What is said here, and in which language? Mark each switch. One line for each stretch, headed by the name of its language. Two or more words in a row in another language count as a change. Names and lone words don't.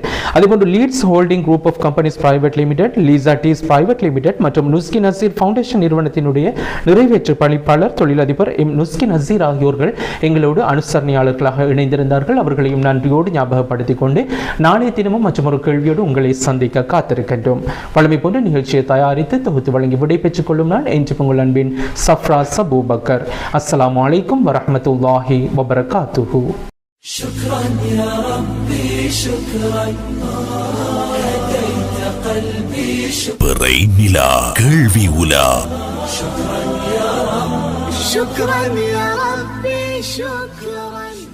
Tamil: அதேபோன்று லீட்ஸ் ஹோல்டிங் குரூப் ஆஃப் கம்பெனிஸ் பிரைவேட் லிமிடெட், லீசா டீஸ் பிரைவேட் லிமிடெட் மற்றும் நுஸ்கி நசீர் ஃபவுண்டேஷன் நிறுவனத்தினுடைய நிறைவேற்று பணிப்பாளர் தொழிலதிபர் நுஸ்கி நசீர் ஆகியோர்கள் எங்களோடு அனுசரணையாளர்களாக இணைந்திருந்தார்கள். அவர்களையும் நன்றியோடு ஞாபகப்படுத்திக் கொண்டு நாளைய தினமும் மற்றும் ஒரு கேள்வியோடு உங்களை சந்திக்க காத்திருக்கின்றோம். வழமை போன்ற நிகழ்ச்சியை தயாரித்து தொகுத்து வழங்கி விடை பெற்றுக் கொள்ளும் நான் என்று உங்கள் அன்பின் சஃப்ராஸ் அபூபக்கர்.
Arabic: السلام عليكم ورحمة الله وبركاته. شكرا يا ربي شكرا هديت قلبي
Tamil: பிறை நிலா கேள்வி உலா.
Arabic: شكرا يا ربي شكرا